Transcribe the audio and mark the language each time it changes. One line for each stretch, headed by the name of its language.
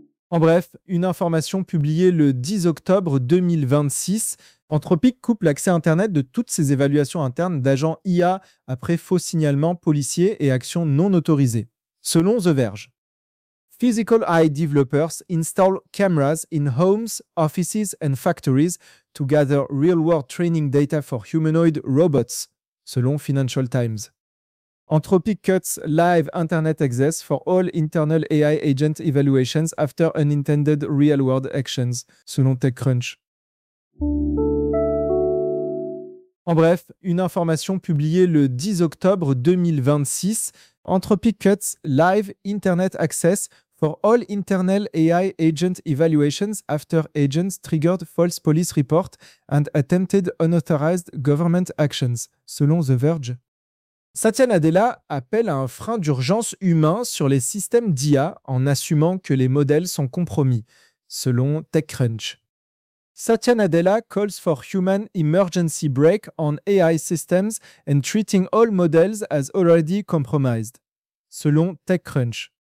French: En bref, une information publiée le 10 octobre 2026, Anthropic coupe l'accès Internet de toutes ses évaluations internes d'agents IA après faux signalements policiers et actions non autorisées, selon The Verge.
English: Physical AI developers install cameras in homes, offices and factories to gather real-world training data for humanoid robots,
French: selon
English: Financial Times. Anthropic cuts live internet access for all internal AI agent evaluations after unintended real-world actions,
French: selon
English: TechCrunch.
French: En bref, une information publiée le 10 octobre 2026,
English: Anthropic cuts live internet access for all internal AI agent evaluations after agents triggered false police report and attempted unauthorized government actions,
French: selon
English: The Verge.
French: Satya Nadella appelle à un frein d'urgence humain sur les systèmes d'IA en assumant que les modèles sont compromis, selon TechCrunch.
English: Satya Nadella calls for human emergency brake on AI systems and treating all models as already compromised,
French: selon
English: TechCrunch.